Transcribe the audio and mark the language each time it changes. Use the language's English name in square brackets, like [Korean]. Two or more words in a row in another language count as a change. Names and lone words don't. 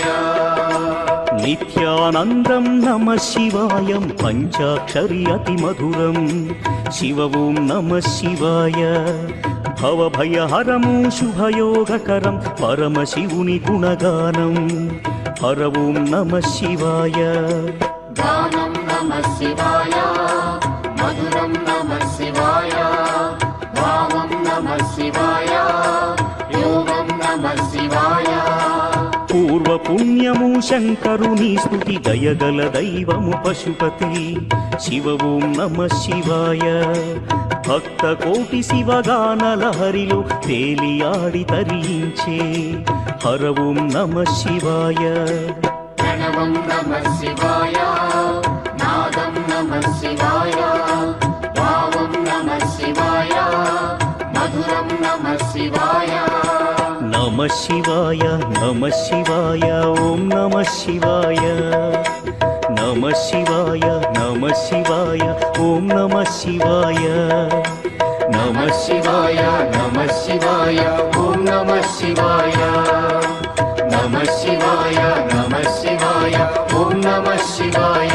[Telugu] నిత్యానందం నమః శివాయం పంచాక్షరి అతి మధురం శివ [Sanskrit] ఓం నమః శివాయ [Telugu] భవభయహరము శుభయోగకరం పరమశివుని గుణగానం హర [Sanskrit] ఓం నమః శివాయ गानं नमः शिवाय मधुरं नमः शिवाय भावं नमः शिवाय योगं नमः शिवाय [Telugu] పూర్వ పుణ్యము శంకరుని స్తుతి దయగల దైవము పశుపతి శివ [Sanskrit] ఓం నమః శివాయ [Telugu] భక్త కోటి శివగాన లహరిలో తేలియాడి తరించే హర [Sanskrit] ఓం నమః శివాయ प्रणवं नमः शिवाय नादं नमः शिवाय भावं नमः शिवाय मधुरं नमः शिवाय నమః శివాయ నమః శివాయ ఓం నమః శివాయ నమః శివాయ నమః శివాయ ఓం నమః శివాయ नमः शिवाय नमः शिवाय ॐ नमः शिवाय नमः शिवाय नमः शिवाय ॐ नमः शिवाय